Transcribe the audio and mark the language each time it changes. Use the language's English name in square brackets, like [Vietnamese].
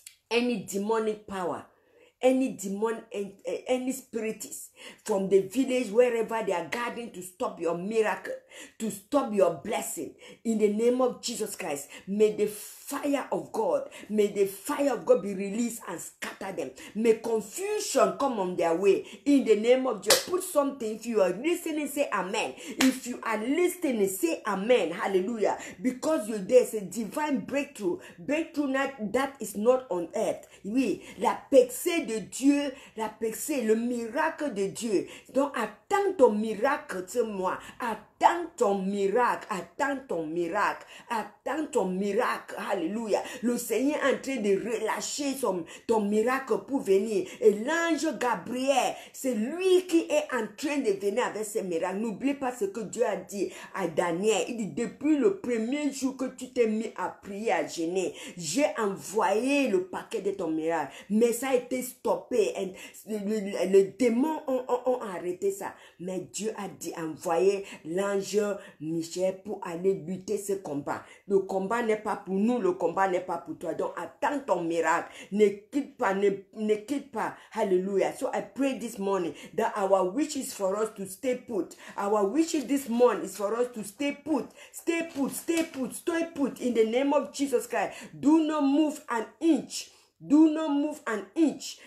[English] Any demonic power, any demon, any spirits from the village, wherever they are guarding to stop your miracle, to stop your blessing, in the name of Jesus Christ, may the fire of God be released and scatter them. May confusion come on their way in the name of Jesus. Put something. If you are listening, say amen. If you are listening, say amen. Hallelujah. Because there's a divine breakthrough that is not on earth. [French] Oui, la percée de Dieu, le miracle de Dieu. Donc attends ton miracle, c'est moi. Attends ton miracle. Alléluia. Le Seigneur est en train de relâcher ton miracle pour venir. Et l'ange Gabriel, c'est lui qui est en train de venir avec ses miracles. N'oublie pas ce que Dieu a dit à Daniel. Il dit, depuis le premier jour que tu t'es mis à prier, à jeûner, j'ai envoyé le paquet de ton miracle. Mais ça a été stoppé. Et les démons ont arrêté ça. Mais Dieu a dit, envoyer l'ange Michel pour aller lutter ce combat. Le combat n'est pas pour nous, le combat n'est pas pour toi. Donc attends ton miracle. Ne quitte pas. Hallelujah. [English] So I pray this morning that our wish is for us to stay put. Our wish this morning is for us to stay put. Stay put in the name of Jesus Christ. Do not move an inch. Do not move an inch.